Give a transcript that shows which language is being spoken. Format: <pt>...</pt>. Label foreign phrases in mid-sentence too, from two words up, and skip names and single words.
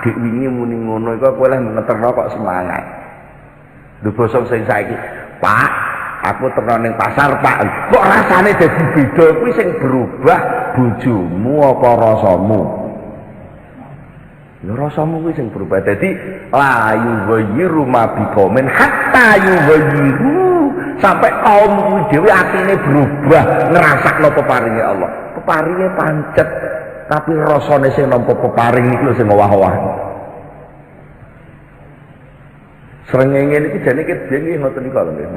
<jv>Dik wingi muni ngono iku kowe leh ngeterno kok semangat. Lho basa sing saiki, Pak, aku terno ning pasar, Pak. Kok rasane dadi beda kuwi sing berubah bojomu apa rasamu? Ya rasamu kuwi sing berubah. Dadi</jv> <ar>لا يغير ما بقوم حتى يغير</ar> <jv>sampai kaum kuwi dhewe atine berubah ngrasakno peparinge Allah. Peparinge pancet, tapi rasane sing nampa peparing niku sing owah-owah. Srengenge niki jane nggih ngoten niku lho nggih.</jv>